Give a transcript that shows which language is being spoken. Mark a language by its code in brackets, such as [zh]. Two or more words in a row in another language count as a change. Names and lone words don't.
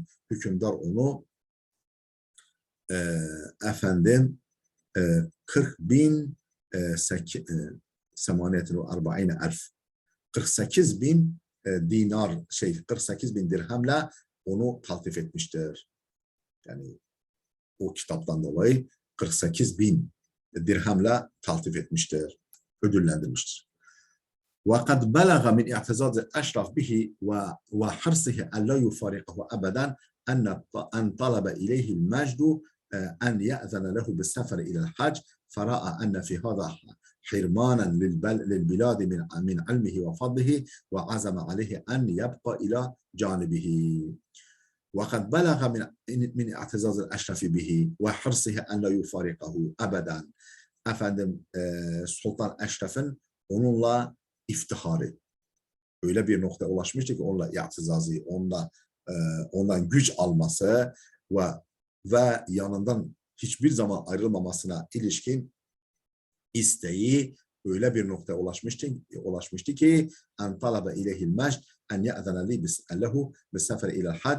[tr] Hükümdar onu efendim 40.000 48 bin dinar 48 bin dirhemle onu taltif etmiştir. Yani o kitaptan dolayı 48 bin dirhemle taltif etmiştir. Ödüllendirmiştir. [ar] وقد بلغ من اعتزاز أشرف به وحرصه أن لا يفارقه أبدا أن طلب إليه المجد أن يأذن له بالسفر إلى الحج فرأى أن في هذا حرمانا للبلاد من علمه وفضله وعزم عليه أن يبقى إلى جانبه. وقد بلغ من اعتزاز الأشرف به وحرصه أن لا يفارقه أبدا. [tr] Efendim Sultan Eşref'in onunla iftiharı öyle bir noktaya ulaşmıştı ki onunla i'tizazı, ondan güç alması ve yanından hiçbir zaman ayrılmamasına ilişkin isteği öyle bir noktaya ulaşmıştı ki [ar] أن طلب إليه المجد أن يأذن لي له بالسفر إلى الحج.